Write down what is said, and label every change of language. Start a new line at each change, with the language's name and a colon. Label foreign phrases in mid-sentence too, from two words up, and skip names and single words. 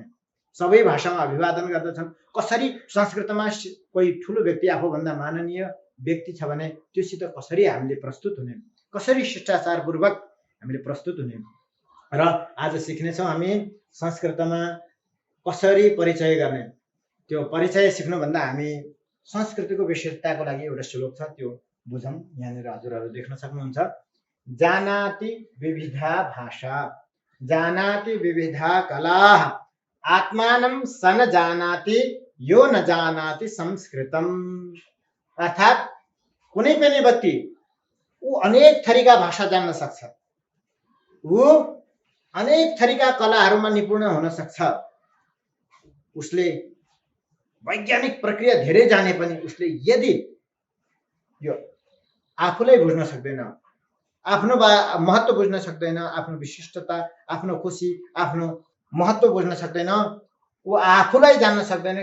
Nepali: सबै भाषामा अभिवादन गर्दछन्। कसरी संस्कृतमा कोही ठुलो व्यक्ति, आफूभन्दा माननीय व्यक्ति छ भने त्योसित कसरी हामीले प्रस्तुत हुने, कसरी शिष्टाचारपूर्वक हामीले प्रस्तुत हुने। र आज सिक्नेछौँ हामी संस्कृतमा कसरी परिचय गर्ने, त्यो परिचय सिक्नुभन्दा हामी संस्कृतिको विशेषताको लागि एउटा श्लोक छ, त्यो बुझौँ। यहाँनिर हजुरहरू देख्न सक्नुहुन्छ,
Sanskrit: जानाति विविधा भाषा जानाति विविधा कला आत्मानं सन जानाति यो न जानाति संस्कृतम।
Nepali: अर्थात् कुनै पनि व्यक्ति ऊ अनेक थरीका भाषा जान्न सक्छ, ऊ अनेक थरीका कलाहरूमा निपुण हुन सक्छ, उसले वैज्ञानिक प्रक्रिया धेरै जाने पनि उसले यदि यो आफूलाई बुझ्न सक्दैन, आफ्नो महत्त्व बुझ्न सक्दैन, आफ्नो विशिष्टता, आफ्नो खुसी, आफ्नो महत्त्व बुझ्न सक्दैन, ऊ आफूलाई जान्न सक्दैन।